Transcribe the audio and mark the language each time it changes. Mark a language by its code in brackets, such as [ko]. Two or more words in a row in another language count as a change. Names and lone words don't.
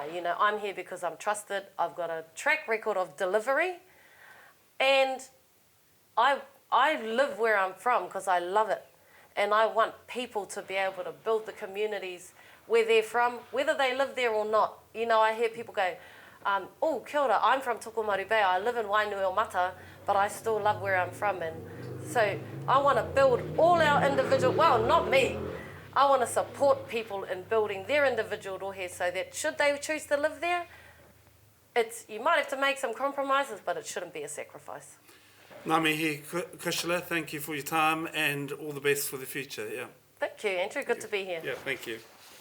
[en] I'm here because I'm trusted. I've got a track record of delivery. And I live where I'm from because I love it. And I want people to be able to build the communities where they're from, whether they live there or not. I hear people go, [mi] oh, kia ora, [en] I'm from Tokomaru Bay, I live in Wainuiomata, but I still love where I'm from. And so I want to build all our individual, well, not me, I want to support people in building their individual rohe so that should they choose to live there, you might have to make some compromises, but it shouldn't be a sacrifice. [mi] Ngā mihi, Cushla, [en] thank you for your time and all the best for the future. Yeah. Thank you, Andrew. Good to be here. Yeah, thank you.